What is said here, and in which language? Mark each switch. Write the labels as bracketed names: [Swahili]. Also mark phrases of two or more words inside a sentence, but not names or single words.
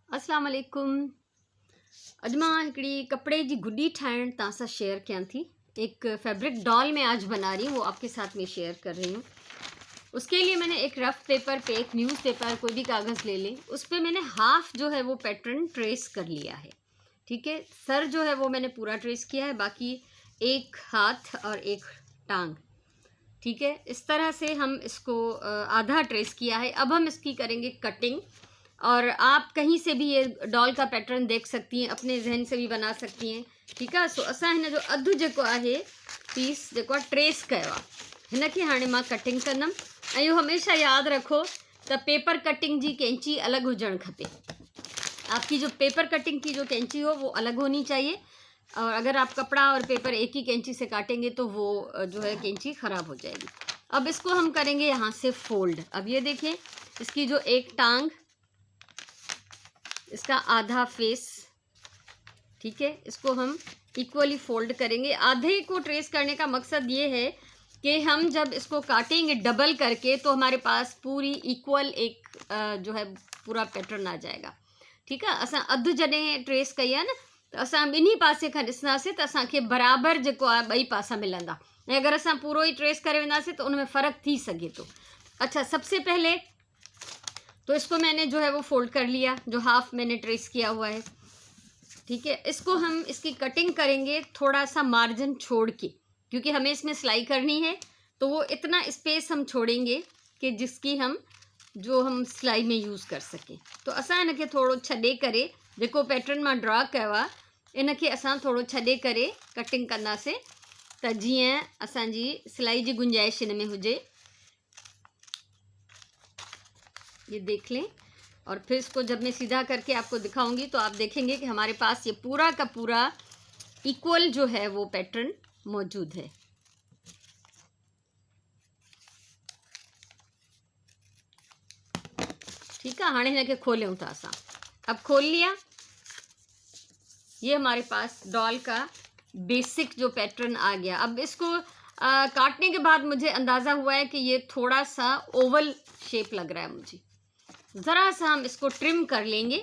[Arabic] السلام عليكم. [Sindhi] अॼु मां हिकिड़ी कपिड़े जी गुॾी ठाहिण तव्हां सां शेयर कयां थी। [Hindi] एक फैब्रिक डॉल में आज बना रही हूँ, वो आपके साथ में शेयर कर रही हूँ। उसके लिए मैंने एक [English] rough paper [Hindi] पे एक [English] news paper, [Hindi] कोई भी कागज़ ले लें, उस पर मैंने हाफ जो है वो पैटर्न ट्रेस कर लिया है। ठीक है, सर जो है वो मैंने पूरा ट्रेस किया है, बाकी एक हाथ और एक टांग। ठीक है, इस तरह से हम इसको आधा ट्रेस किया है। अब हम इसकी करेंगे कटिंग, और आप कहीं से भी ये डॉल का पैटर्न देख सकती हैं, अपने जहन से भी बना सकती हैं। ठीक है, [Sindhi] सो असां हिन जो अधु जेको आहे पीस जेको आहे ट्रेस कयो आहे, हिन खे हाणे मां कटिंग कंदमि। ऐं इहो हमेशह यादि रखो त [English] paper cutting [Sindhi] जी कैंची अलॻि हुजणु खपे। [Hindi] आपकी जो [English] paper cutting [Hindi] की जो कैंची हो वो अलग होनी चाहिए, और अगर आप कपड़ा और पेपर एक ही कैंची से काटेंगे तो वो जो है कैंची ख़राब हो जाएगी। अब इसको हम करेंगे यहाँ से फोल्ड। अब ये देखें, इसकी जो एक टांग, इसका आधा फेस, ठीक है, इसको हम [English] equally fold [Hindi] करेंगे। आधे को ट्रेस करने का मकसद ये है कि हम जब इसको काटेंगे डबल करके तो हमारे पास पूरी इक्वल एक जो है पूरा पैटर्न आ जाएगा। ठीक है, [Sindhi] असां अधु जॾहिं ट्रेस कई आहे न, त असां ॿिन्ही पासे खां ॾिसंदासीं त असांखे बराबरि जेको आहे ॿई पासा मिलंदा। ऐं अगर असां पूरो ही ट्रेस करे वेंदासीं [Hindi] तो उनमें [Sindhi] फ़र्क थी सके तो। [Hindi] अच्छा, सबसे पहले तो इसको मैंने जो है वो फोल्ड कर लिया, जो हाफ मैंने ट्रेस किया हुआ है। ठीक है, इसको हम इसकी कटिंग करेंगे थोड़ा सा मार्जिन छोड़ के, क्योंकि हमें इसमें सिलाई करनी है, तो वो इतना स्पेस हम छोड़ेंगे कि जिसकी हम सिलाई में यूज़ कर सकें। [Sindhi] तो असां इनके थोड़ो छॾे करे, जेको पैटर्न मां ड्रॉ कयो आहे, इनके असां थोड़ो छॾे करे कटिंग कंदासीं, त जीअं असांजी सिलाई जी गुंजाइश इन में हुजे। [Hindi] ये देख लें, और फिर इसको जब मैं सीधा करके आपको दिखाऊंगी तो आप देखेंगे कि हमारे पास ये पूरा का पूरा इक्वल जो है वो पैटर्न मौजूद है। ठीक है, [Sindhi] हाँ हिन खोलूँ था असां। [Hindi] अब खोल लिया, ये हमारे पास डॉल का बेसिक जो पैटर्न आ गया। अब इसको काटने के बाद मुझे अंदाज़ा हुआ है कि ये थोड़ा सा [English] oval shape [Hindi] लग रहा है मुझे, ज़रा सा हम इसको ट्रिम कर लेंगे।